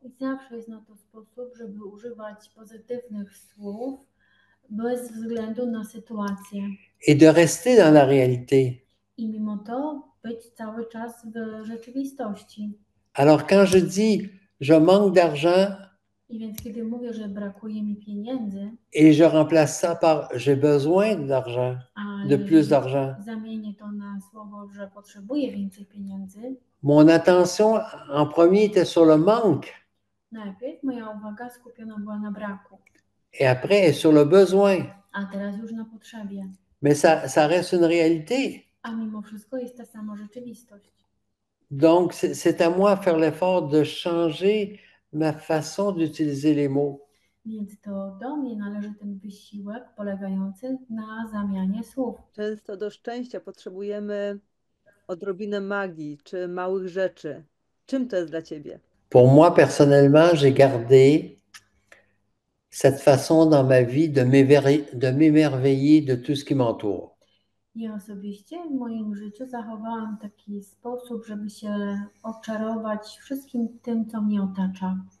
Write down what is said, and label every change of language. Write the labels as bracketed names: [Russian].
[Polish] I zawsze jest na to sposób, żeby używać pozytywnych słów bez względu na sytuację. [French] Et de rester dans la réalité. [Polish] I mimo to być cały czas w rzeczywistości. [French] Alors quand je dis je manque d'argent [Polish] I więc kiedy mówię, że brakuje mi pieniędzy, [French] et je remplace ça par j'ai besoin d'argent, [Polish] ale [French] de plus d'argent, [Polish] zamienię to na słowo, że potrzebuję więcej pieniędzy, [French] mon attention en premier était sur le manque [Polish] najpierw moja uwaga skupiona była na braku, [French] et après sur le besoin. [Polish] a teraz już na potrzebie. [French] Mais ça reste une réalité. [Polish] A mimo wszystko jest ta sama rzeczywistość. [French] Donc, c'est à moi de faire l'effort de changer ma façon d'utiliser les mots. [Polish] Więc to do mnie należy ten wysiłek polegający na zamianie słów. Często do szczęścia potrzebujemy odrobinę magii czy małych rzeczy. Czym to jest dla ciebie? [French] Pour moi, personnellement, j'ai gardé cette façon dans ma vie de m'émerveiller de tout ce qui m'entoure. [Polish] Ja osobiście w moim życiu zachowałam taki sposób, żeby się oczarować wszystkim tym, co mnie otacza.